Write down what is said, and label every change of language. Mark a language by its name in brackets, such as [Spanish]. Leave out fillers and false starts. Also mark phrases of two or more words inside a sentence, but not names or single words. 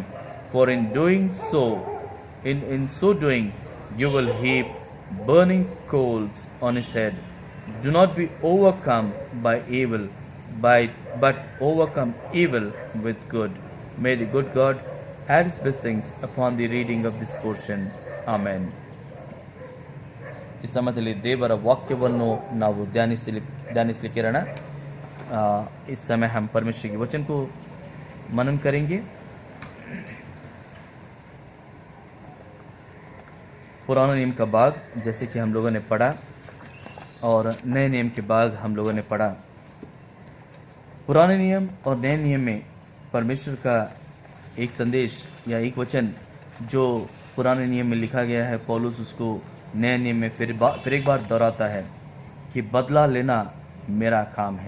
[English] For in so doing, you will heap burning coals on his head. Do not be overcome by evil, but overcome evil with good. May the good God add his blessings upon the reading of this portion. Amen. [Kannada] ಈ ಸಮಯದಲ್ಲಿ ದೇವರ ವಾಕ್ಯವನ್ನು ನಾವು ಧ್ಯಾನಿಸಲಿಕ್ಕೆ ಇರೋಣ। [Hindi] इस समय हम परमेश्वर के वचन को मनन करेंगे। पुराने नियम का भाग जैसे कि हम लोगों ने पढ़ा, और नए नियम के भाग हम लोगों ने पढ़ा। पुराने नियम और नए नियम में परमेश्वर का एक संदेश या एक वचन जो पुराने नियम में लिखा गया है, पौलुस उसको नए नियम में फिर एक बार दोहराता है कि बदला लेना मेरा काम है।